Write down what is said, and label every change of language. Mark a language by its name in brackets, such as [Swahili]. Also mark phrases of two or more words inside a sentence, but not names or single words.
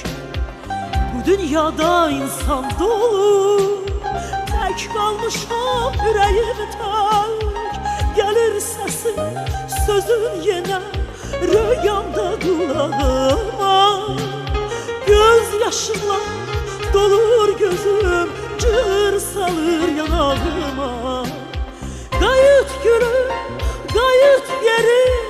[Turkish] Bu dünyada insan dolu, tek kalmışam yüreğim tek. Gelir sesin, sözün yine rüyamda kulağıma. [Azerbaijani] Göz yaşımla dolur gözüm, cır salır yanağıma. Qayıt gülüm, qayıt geri,